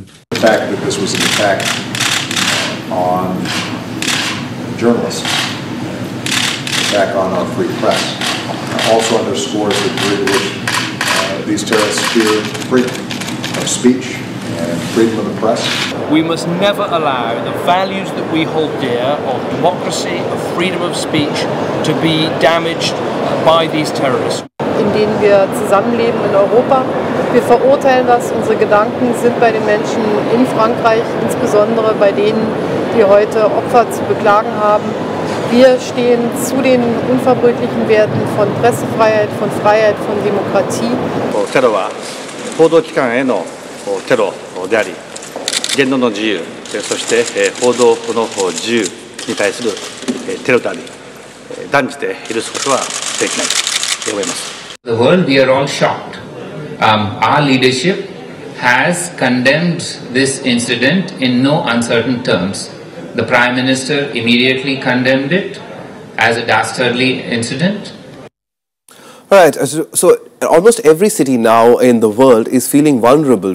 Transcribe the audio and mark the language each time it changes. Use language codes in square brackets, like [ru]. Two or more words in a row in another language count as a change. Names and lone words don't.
[en] The fact that this was an attack on journalists, an attack on our free press, also underscores the degree to which these terrorists fear freedom of speech and freedom of the press. We must never allow the values that we hold dear of democracy, of freedom of speech to be damaged by these terrorists. [de] In denen wir zusammenleben in Europa. Wir verurteilen das. Unsere Gedanken sind bei den Menschen in Frankreich, insbesondere bei denen, die heute Opfer zu beklagen haben. Wir stehen zu den unverbrüchlichen Werten von Pressefreiheit, von Freiheit, von Demokratie. [ja] テロは報道機関へのテロであり、言論の自由、そして報道の自由に対するテロであり、断じて許すことはできないと思います。 [en] The world, we are all shocked. Our leadership has condemned this incident in no uncertain terms. The Prime Minister immediately condemned it as a dastardly incident. All right, so almost every city now in the world is feeling vulnerable.